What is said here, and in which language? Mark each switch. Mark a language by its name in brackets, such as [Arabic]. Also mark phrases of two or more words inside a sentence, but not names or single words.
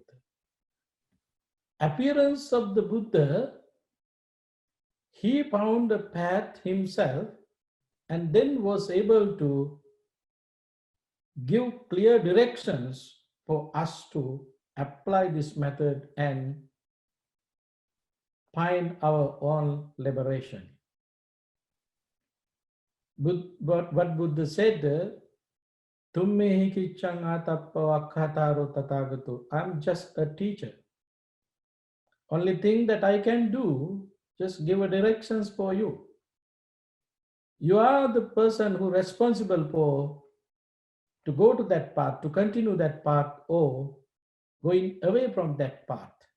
[English] Appearance of the Buddha, he found a path himself and then was able to give clear directions for us to apply this method and find our own liberation. But what Buddha said, [Pali] Tummehi kichang atappa akhataro tathagato. [English] I'm just a teacher. Only thing that I can do, just give a directions for you. You are the person who is responsible for to go to that path, to continue that path, or going away from that path.